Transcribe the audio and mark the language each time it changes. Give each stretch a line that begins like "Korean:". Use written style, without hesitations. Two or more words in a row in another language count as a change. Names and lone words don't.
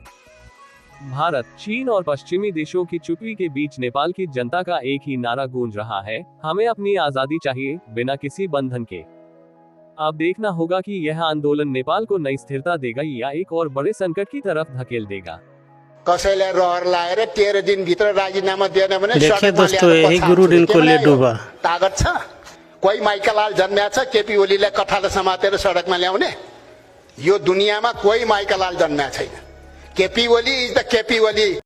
Hindi: भारत, चीन और पश्चिमी देशों की चुप्पी के बीच नेपाल की जनता का एक ही नारा गूंज रहा है, हमें अपनी आजादी चाहिए, बिना किसी बंधन के। अब देखना होगा कि यह आंदोलन नेपाल को नई स्थिरता देगा या एक और बड़े संकट की तरफ धकेल देगा।
Nepali: कसैलाई रहर लाएर 13 दिनभित्र राजीनामा दिएन भने
Hindi: देखिए दोस्तों, यही गुरु रिन्कोले डुबा
Nepali: तागत छ। कोही माइकलाल जन्म्या छ केपी ओलीलाई कठालो समातेर सडकमा ल्याउने? यो दुनियाँमा कोही माइकलाल जन्म्या छैन।
English: KP Oli is the KP Oli.